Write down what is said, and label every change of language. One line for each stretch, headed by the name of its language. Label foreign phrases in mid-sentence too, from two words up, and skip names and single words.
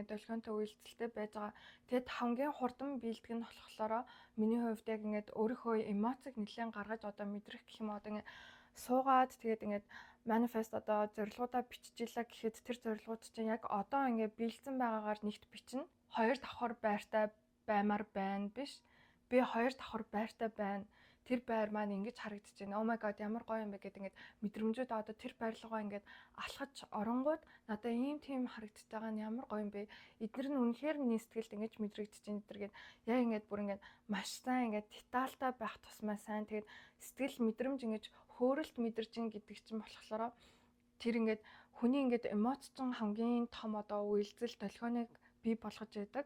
Mongolian: Ингээд долгионтой үйлдэлтэй байж байгаа. Тэгээд хамгийн хурдан бэлдэх нь болохоор миний хувьд яг ингээд өөрийнхөө эмоцийг нэлээд гаргаж одоо мэдрэх гэх юм одоо ингээд суугаад тэгээд ингээд manifest одоо зорилгоудаа биччихлээ гэхэд тэр зорилгууд чинь яг одоо ингээд бэлдсэн байгаагаар нэгт бичнэ. 2 давхар байртай баймаар байна биш. Би 2 давхар байртай байна. Тэр байр маань ингэж харагдаж байна.
English: Oh my god,
Mongolian: ямар гоё юм бэ гэдэг ингээд мэдрэмжүүд одоо тэр байрлалгаа ингээд алхаж оронгууд надаа ийм тийм харагдаж байгаа нь ямар гоё юм бэ. Эдгээр нь үнэхээр миний сэтгэлд ингэж мэдрэгдэж байна гэдэргээд яг ингээд бүр ингээд маш сайн ингээд детальтай байх тусмаа сайн тэгээд сэтгэл мэдрэмж ингэж хөөрөлт мэдэрч ин гэдэг чинь болохоор тэр ингээд хүний ингээд эмоц чинь хамгийн том одоо үйлдэл долгионыг бий болгож яадаг.